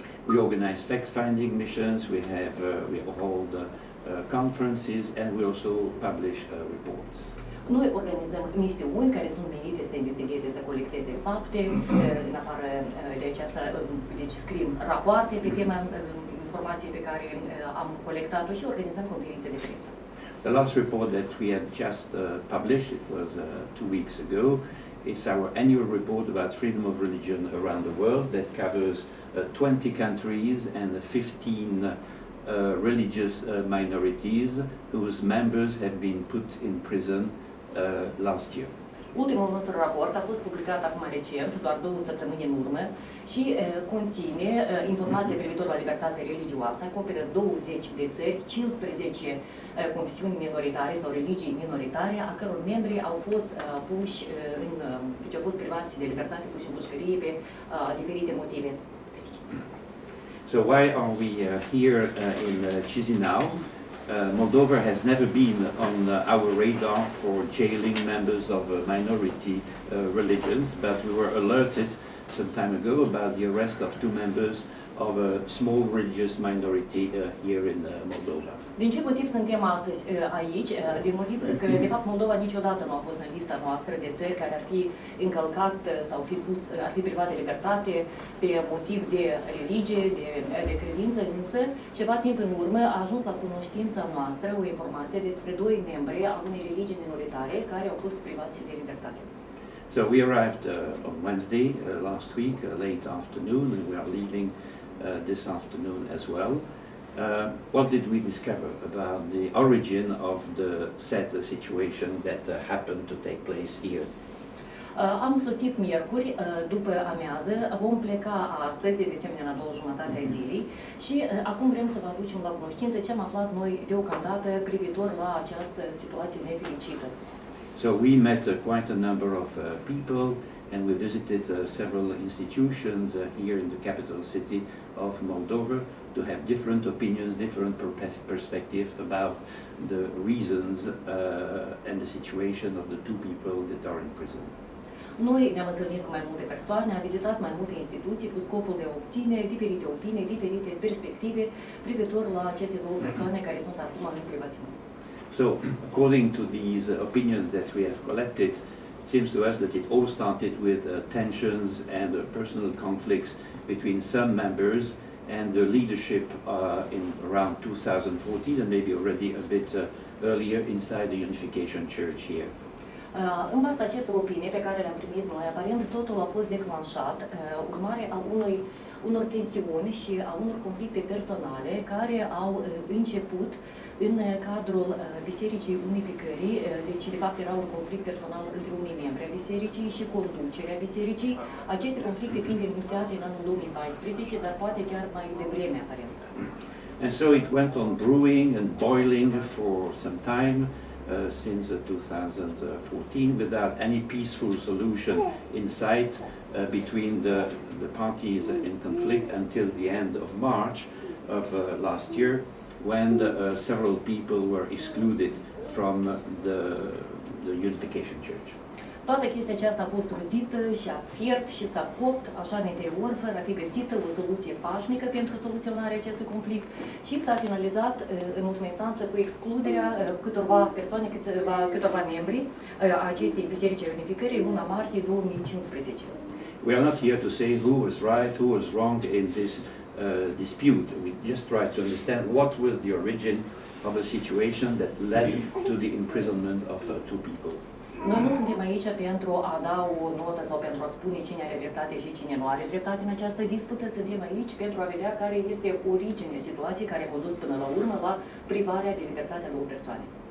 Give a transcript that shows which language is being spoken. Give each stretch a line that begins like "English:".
English: We organize fact-finding missions, we hold conferences, and we also publish reports.
Romanian: Noi organizăm misiuni care sunt menite să investigheze, să colecteze fapte, în afară de aceasta, deci scriem rapoarte pe tema informației pe care am colectat-o și organizăm conferințe de presă.
English: The last report that we have just published, it was 2 weeks ago, it's our annual report about freedom of religion around the world that covers 20 countries and 15 religious minorities whose members have been put in prison last year.
Romanian: Ultimul nostru raport a fost publicat acum recent, doar 2 săptămâni în urmă, și conține informații privitor la libertate religioasă, acoperă 20 de țări, 15 confesiuni minoritare sau religii minoritare, a căror membri au fost puși deci au fost privați de libertate, puși în pușcărie pe diferite motive.
English: So why are we here in Chisinau? Moldova has never been on our radar for jailing members of minority religions, but we were alerted some time ago about the arrest of 2 members of a small religious minority here in Moldova.
Romanian: Din ce motiv suntem astăzi aici? Din motiv că, de fapt, Moldova niciodată nu a fost în lista noastră de țări care ar fi încălcat sau ar fi privat de libertate pe motiv de religie, de credință, însă, ceva timp în urmă a ajuns la cunoștința noastră o informație despre 2 membri a unei religii minoritare care au fost privați de libertate.
English: So we arrived on Wednesday last week, late afternoon, and we are leaving this afternoon as well. What did we discover about the origin of the sad situation that happened to take place here?
Romanian: Am sosit miercuri, după amiază, vom pleca astăzi, de asemenea, la 2:30 a zilei și acum vrem să vă aducem la cunoștință ce am aflat noi deocamdată privitor la această situație nefericită.
English: So we met quite a number of people, and we visited several institutions here in the capital city of Moldova to have different opinions, different perspectives about the reasons and the situation of the 2 people that are in prison.
Romanian: Noi ne-am întâlnit cu mai multe persoane, am vizitat mai multe instituții cu scopul de a obține diferite opinii, diferite perspective privitor la aceste 2 persoane care sunt acum în privațiune.
English: So, according to these opinions that we have collected, it seems to us that it all started with tensions and personal conflicts between some members and the leadership in around 2014 and maybe already a bit earlier inside the Unification Church here.
Romanian: În baza acestor opinii pe care le-am primit noi, aparent totul a fost declanșat urmare a unor tensiuni și a unor conflicte personale care au început în cadrul Bisericii Unificării, deci de fapt era un conflict personal între unii membri ai bisericii și conducerea bisericii, aceste conflicte fiind inițiate în anul 2014, dar poate chiar mai devreme aparent.
English: And so it went on brewing and boiling for some time, since 2014, without any peaceful solution in sight between the parties in conflict until the end of March of last year, when several people were excluded from the Unification Church.
Romanian: Toată chestia aceasta a fost ruzită și a fiert și s-a copt așa în interior, fără a fi găsită o soluție pașnică pentru soluționarea acestui conflict și s-a finalizat în ultima instanță cu excluderea câtorva persoane, câtorva membri a acestei Biserici Unificării în luna martie 2015.
English: We are not here to say who was right, who was wrong in this dispute. We just try to understand what was the origin of a situation that led to the imprisonment of two people.
Romanian: Noi nu suntem aici pentru a da o notă sau pentru a spune cine are dreptate și cine nu are dreptate în această dispută. Suntem aici pentru a vedea care este originea situației care a condus până la urmă la privarea de libertate a două persoane.